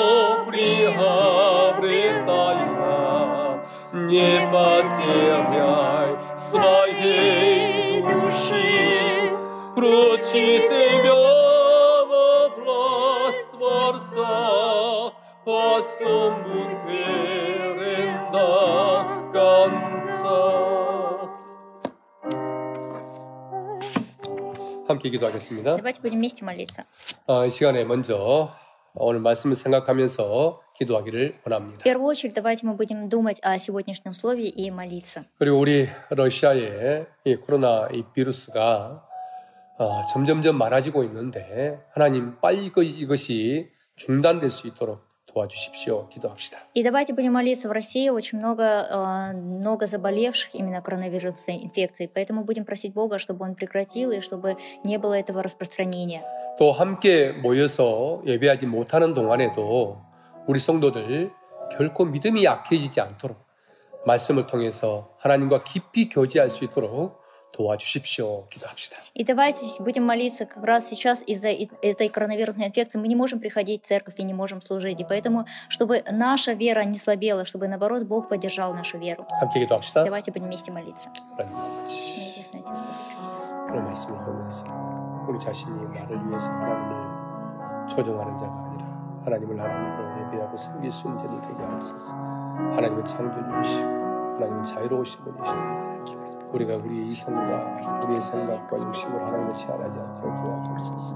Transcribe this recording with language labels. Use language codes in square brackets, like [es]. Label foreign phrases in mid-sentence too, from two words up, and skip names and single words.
[ru] приобретая, не потеряй своей души, вручи себя во власть Творца, по всем будь верен до конца. [ko] 함께 기도하겠습니다. [ru] Давайте будем вместе молиться. [ko] 이 시간에 먼저 오늘 말씀을 생각하면서 기도하기를 원합니다. [ru] В первую очередь, давайте мы будем думать о сегодняшнем слове и молиться. [ko] 그리고 우리 러시아의 이 코로나 이 비루스가 점점점 많아지고 있는데 하나님 빨리 이것이 중단될 수 있도록 도와주십시오. 기도합시다. [ru] И давайте будем молиться. В России очень много заболевших именно коронавирусной инфекцией, поэтому будем просить Бога, чтобы Он прекратил и чтобы не было этого распространения. [ko] 또 함께 모여서 예배하지 못하는 동안에도 우리 성도들 결코 믿음이 약해지지 않도록 말씀을 통해서 하나님과 깊이 교제할 수 있도록 도와주십시오. 기도합시다. [ru] И давайте будем молиться как раз сейчас из-за этой коронавирусной инфекции. Мы не можем приходить в церковь и не можем служить. И поэтому, чтобы наша вера не слабела, чтобы, наоборот, Бог поддержал нашу веру. [ko] 함께 기도합시다. [ru] Давайте будем вместе молиться. Небесный Отец, [ko] 그런 말씀을 하면서 우리 자신이 나를 위해서 하나님을 조종하는 자가 아니라 하나님을 하나님으로 예배하고 섬길 수 있는 자들 되게 하옵소서. 하나님은 창조주이시고 하나님은 자유로우신 분이십니다. 우리가 우리의 이성과 우리의 생각과 욕심을 하나님을 제한하지 않도록 도와주옵소서.